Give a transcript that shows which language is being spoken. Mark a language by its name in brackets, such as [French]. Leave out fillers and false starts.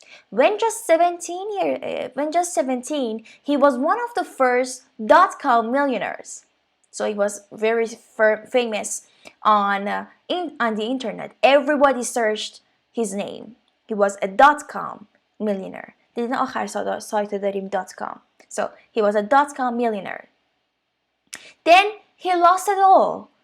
[English] When just 17, he was one of the first .com millionaires. So he was very famous on the internet. Everybody searched his name. He was a .com millionaire. [Persian] دیدین آخر سایت داریم .com. [English] So he was a .com millionaire. Then he lost it all.